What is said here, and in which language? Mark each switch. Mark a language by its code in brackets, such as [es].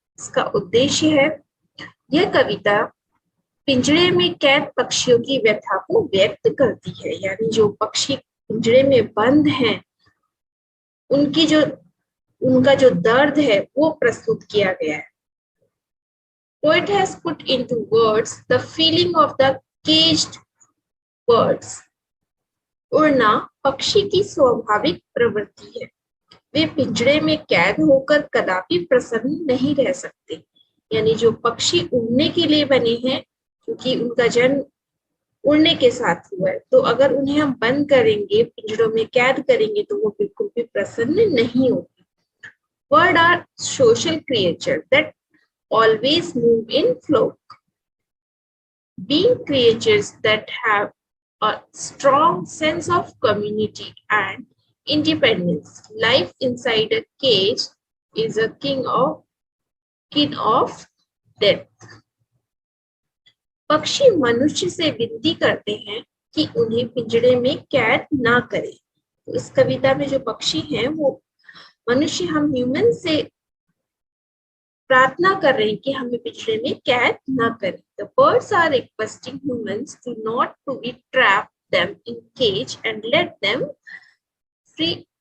[hi] इसका उद्देश्य है, यह कविता पिंजरे में कैद पक्षियों की व्यथा को व्यक्त करती है। यानी जो पक्षी पिंजरे में बंद हैं, उनका जो दर्द है वो प्रस्तुत किया गया है। [en] Poet has put into words the feeling of the caged birds. [hi] उड़ना पक्षी की स्वाभाविक प्रवृत्ति है। वे पिंजरे में कैद होकर कदापि प्रसन्न नहीं रह सकते। यानी जो पक्षी उड़ने के लिए बने हैं, क्योंकि उनका जन्म उड़ने के साथ हुआ है, तो अगर उन्हें हम बंद करेंगे, पिंजरों में कैद करेंगे, तो वो बिल्कुल भी प्रसन्न नहीं होंगे। [en] Birds are social creatures that always move in flock. Being creatures that have a strong sense of community and independence, life inside a cage is a kin of death. [hi] पक्षी मनुष्य से विनती करते हैं कि उन्हें पिंजरे में कैद ना करें। तो इस कविता में जो पक्षी हैं वो मनुष्य, हम ह्यूमन से प्रार्थना कर रहे हैं कि हमें पिंजरे में कैद ना करें। [en] The birds are requesting humans to not to be trap them in cage and let them free.